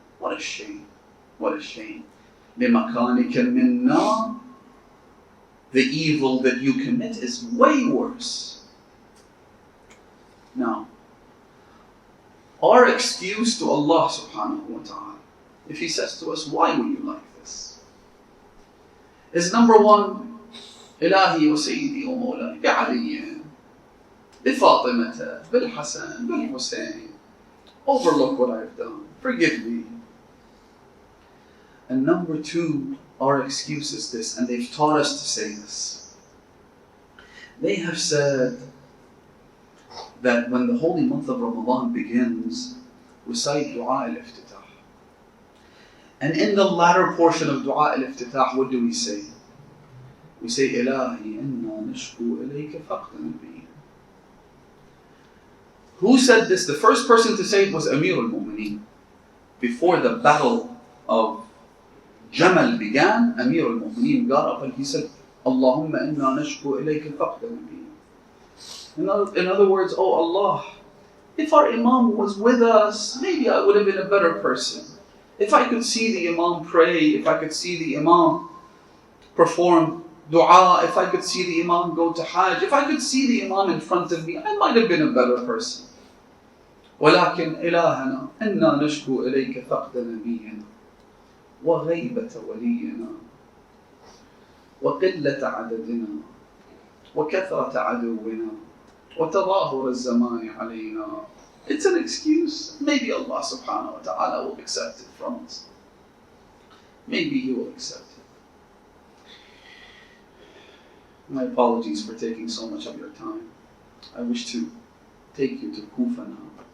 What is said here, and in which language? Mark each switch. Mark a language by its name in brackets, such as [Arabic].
[English] What a shame. What a shame. [Arabic] لِمَكَانِكَ مِنَّا. [English] The evil that you commit is way worse. Now, our excuse to Allah subhanahu wa ta'ala, if He says to us, why were you like this? Is number one, [Arabic] إلهي وسيدي ومولاي بعلي بفاطمة بالحسن بالحسين. [English] Overlook what I've done. Forgive me. And number two, our excuse is this, and they've taught us to say this. They have said that when the holy month of Ramadan begins, recite Dua al-Iftitah. And in the latter portion of Dua al-Iftitah, what do we say? We say, [Arabic] Ilahi inna nashku ilayka faqda nabiyyin. [English] Who said this? The first person to say it was Ameerul Momineen. Before the battle of Jamal began, Ameerul Momineen got up and he said, [Arabic] Allahumma inna nashku ilayka faqda nabiyyin. [English] In other words, oh Allah, if our Imam was with us, maybe I would have been a better person. If I could see the Imam pray, if I could see the Imam perform dua, if I could see the Imam go to Hajj, if I could see the Imam in front of me, I might have been a better person. [Arabic] ولكن إلهنا إنا نشكو إليك فقد نبينا وغيبة ولينا وقلة عددنا وكثرة عدونا وتظاهر الزمان علينا. [English] It's an excuse. Maybe Allah subhanahu wa ta'ala will accept it from us. Maybe He will accept it. My apologies for taking so much of your time. I wish to take you to Kufa now.